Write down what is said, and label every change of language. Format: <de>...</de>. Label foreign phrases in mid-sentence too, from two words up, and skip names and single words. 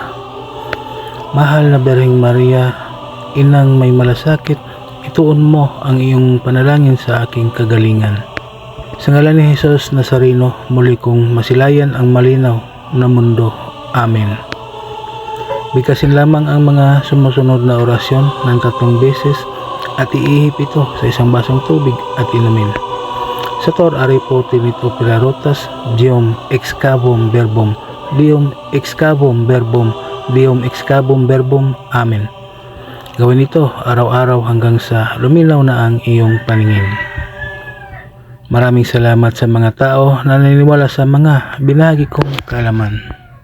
<tl>Mahal na Birheng Maria, inang may malasakit, ituon mo ang iyong panalangin sa aking kagalingan. Sa ngalan ni Jesus Nazareno, muli kong masilayan ang malinaw na mundo. Amen. Bigkasin lamang ang mga sumusunod na orasyon ng 3 beses at iihip ito sa isang basong tubig at inumin.</tl> <la>Sator aripo tinito pilarotas, diom excavum verbum, diom excavum verbum, diom excavum verbum.</la> <tl>Amen. Gawin ito araw-araw hanggang sa luminaw na ang iyong paningin. Maraming salamat sa mga tao na naniniwala sa mga binahagi kong kaalaman.</tl>